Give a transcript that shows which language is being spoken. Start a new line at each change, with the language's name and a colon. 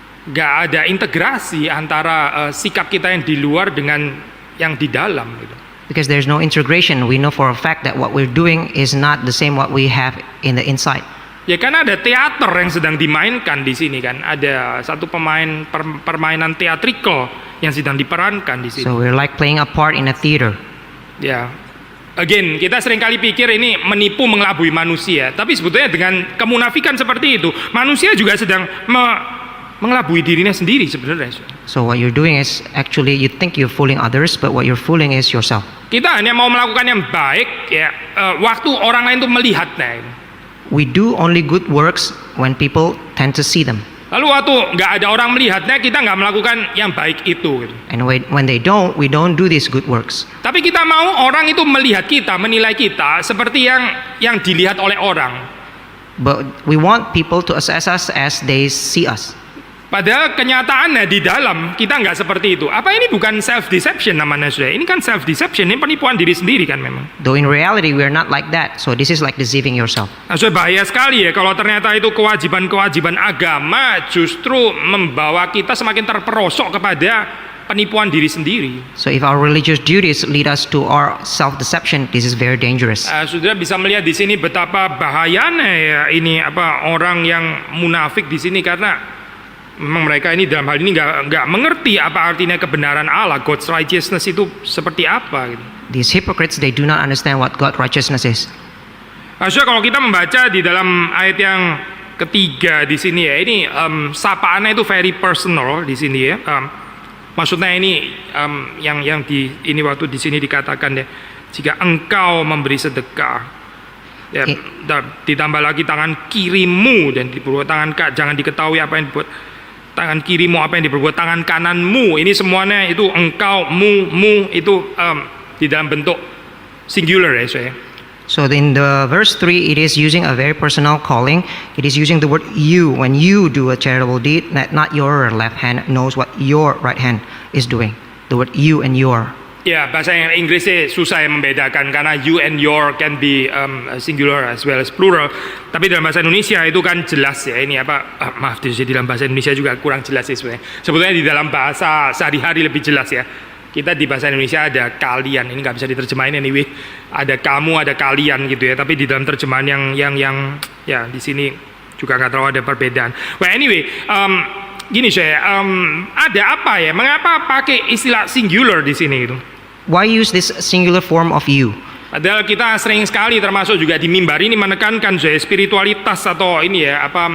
Indonesian: Nggak ada integrasi antara sikap kita yang di luar dengan yang di dalam gitu.
English: Because there's no integration. We know for a fact that what we're doing is not the same what we have in the inside.
Indonesian: Ya karena ada teater yang sedang dimainkan di sini kan. Ada satu permainan teatrikal yang sedang diperankan di sini.
English: So we're like playing a part in a theater.
Indonesian: Ya. Again, kita seringkali pikir ini menipu mengelabui manusia, tapi sebetulnya dengan kemunafikan seperti itu, manusia juga sedang mengelabui dirinya sendiri sebenarnya.
English: So what you're doing is actually you think you're fooling others, but what you're fooling is yourself.
Indonesian: Kita hanya mau melakukan yang baik ya, waktu orang lain itu melihatnya.
English: We do only good works when people tend to see them.
Indonesian: Lalu waktu nggak ada orang melihatnya, kita nggak melakukan yang baik itu.
English: And when they don't, we don't do these good works.
Indonesian: Tapi kita mau orang itu melihat kita, menilai kita seperti yang dilihat oleh orang.
English: But we want people to assess us as they see us.
Indonesian: Padahal kenyataannya di dalam kita nggak seperti itu. Apa ini bukan self-deception namanya sudah? Ini kan self-deception, ini penipuan diri sendiri kan memang.
English: Though in reality we are not like that. So this is like deceiving yourself.
Indonesian: Nah, sudah bahaya sekali ya kalau ternyata itu kewajiban-kewajiban agama justru membawa kita semakin terperosok kepada penipuan diri sendiri.
English: So if our religious duties lead us to our self-deception, this is very dangerous.
Indonesian: Sudah bisa melihat di sini betapa bahayanya ya ini orang yang munafik di sini, karena memang mereka ini dalam hal ini nggak mengerti apa artinya kebenaran Allah, God's righteousness itu seperti apa gitu.
English: These hypocrites, they do not understand what God's righteousness is.
Indonesian: Maksudnya kalau kita membaca di dalam ayat yang ketiga di sini ya, ini sapaannya itu
English: very personal
Indonesian: di sini ya. Maksudnya ini yang di ini waktu di sini dikatakan ya, jika engkau memberi sedekah, ya, ditambah lagi tangan kirimu dan diperbuat tangan jangan diketahui apa yang dibuat tangan kirimu, apa yang diperbuat tangan kananmu. Ini semuanya itu engkau, mu itu di dalam bentuk singular ya saya.
English: So in the verse 3, it is using a very personal calling. It is using the word you. When you do a charitable deed, that not your left hand knows what your right hand is doing. The word you and your.
Indonesian: Ya, bahasa Inggrisnya susah yang membedakan karena
English: you and your can be singular as well as plural.
Indonesian: Tapi dalam bahasa Indonesia itu kan jelas ya, ini maaf di dalam bahasa Indonesia juga kurang jelas sih sebenarnya. Sebetulnya di dalam bahasa sehari-hari lebih jelas ya. Kita di bahasa Indonesia ada kalian, ini nggak bisa diterjemahin anyway. Ada kamu, ada kalian gitu ya. Tapi di dalam terjemahan yang ya di sini juga nggak terlalu ada perbedaan.
English: Well anyway,
Indonesian: gini saya, ada apa ya? Mengapa pakai istilah singular di sini itu?
English: Why use this singular form of you?
Indonesian: Padahal kita sering sekali termasuk juga di mimbar ini menekankan saya spiritualitas atau ini ya